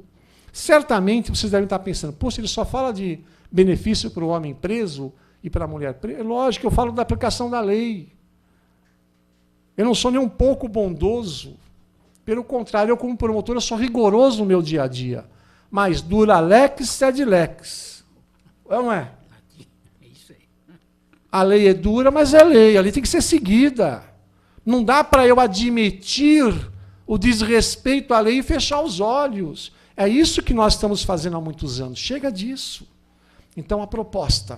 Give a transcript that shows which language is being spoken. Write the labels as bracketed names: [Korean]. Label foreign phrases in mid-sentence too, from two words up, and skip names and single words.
[Portuguese] Certamente vocês devem estar pensando, poxa, ele só fala de benefício para o homem preso e para a mulher presa. É lógico, eu falo da aplicação da lei. Eu não sou nem um pouco bondoso. Pelo contrário, eu, como promotor, eu sou rigoroso no meu dia a dia. Mas [Latin] dura lex sed lex. [Portuguese] Não é? A lei é dura, mas é lei. A lei tem que ser seguida. Não dá para eu admitir o desrespeito à lei e fechar os olhos. É isso que nós estamos fazendo há muitos anos. Chega disso. Então, a proposta.